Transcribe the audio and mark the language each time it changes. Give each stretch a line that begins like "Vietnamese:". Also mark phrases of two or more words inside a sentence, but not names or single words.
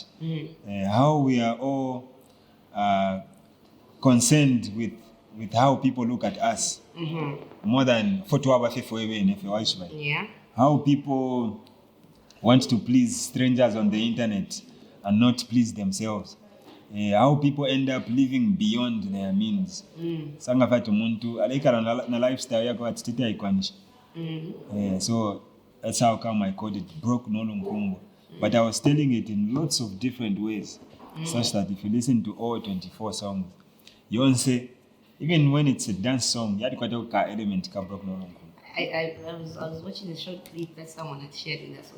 English: How we are all concerned with how people look at us, more than how people want to please strangers on the internet and not please themselves. How people end up living beyond their means.
Bemba: Sangafatu muntu alaikala na lifestyle yako atitete haikwanisha.
English: So that's how come I called it Broke Nolunkumbwa. But I was telling it in lots of different ways, such that if you listen to all 24 songs, you won't say, even when it's a dance song, you had quite a element ka Broke Nolunkumbwa. I was watching a short clip that someone had shared in their socials.